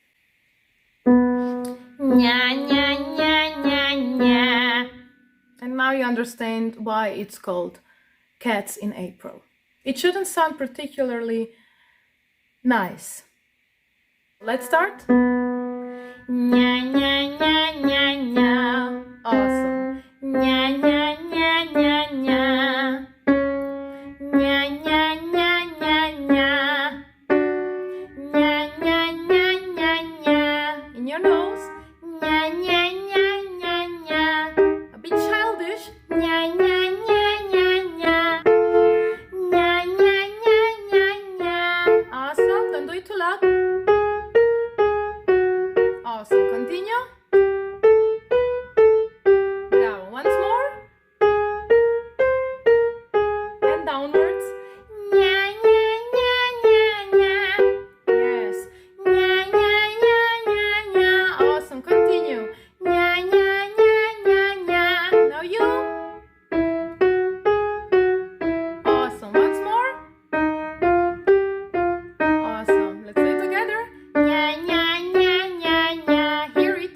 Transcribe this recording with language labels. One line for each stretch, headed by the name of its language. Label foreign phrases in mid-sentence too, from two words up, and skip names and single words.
English: Nya, nya, nya, nya, nya. And now you understand why it's called Cats in April. It shouldn't sound particularly nice. Let's start. Nya, nya, nya, nya, nya. Awesome. Nya, nya, nya, nya, nya. Nya, nya, nya, nya, nya. Nya, nya, nya, nya, nya. In your nose. Nya, nya, nya, nya, nya. A bit childish. Nya, nya, nya, nya, nya. Nya, nya, nya, nya, nya. Awesome. Don't do it too loud. Awesome. Continue. Bravo. Once more. And downwards. Nya, nya, nya, nya, nya. Yes. Nya, nya, nya, nya, nya. Awesome. Continue. Nya, nya, nya, nya, nya. Now you. Awesome. Once more. Awesome. Let's do it together. Nya, nya, nya, nya, nya. Hear it.